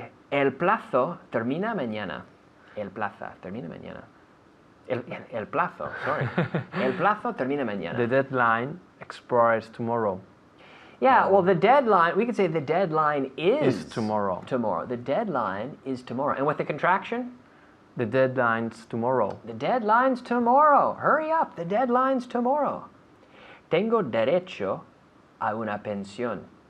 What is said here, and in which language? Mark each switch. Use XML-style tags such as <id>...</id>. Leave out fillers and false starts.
<es>El plazo termina mañana. El plazo termina mañana. El plazo, sorry. El plazo termina mañana.</es> <en>The deadline expires tomorrow. Yeah, well, the deadline, we could say the deadline is tomorrow. Tomorrow. The deadline is tomorrow. And with the contraction? The deadline's tomorrow. The deadline's tomorrow. Hurry up. The deadline's tomorrow.</en> <es>Tengo derecho a una pensión.</es>